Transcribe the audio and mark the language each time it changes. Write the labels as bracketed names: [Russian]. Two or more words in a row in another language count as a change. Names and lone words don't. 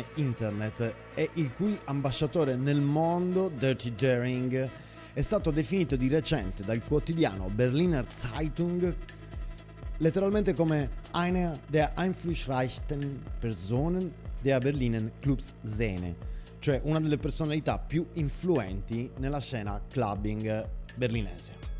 [Italian] internet, e il cui ambasciatore nel mondo, Dirty Daring, è stato definito di recente dal quotidiano Berliner Zeitung letteralmente come [German] eine der einflussreichsten Personen der Berliner Clubszene, [Italian] cioè una delle personalità più influenti nella scena clubbing berlinese.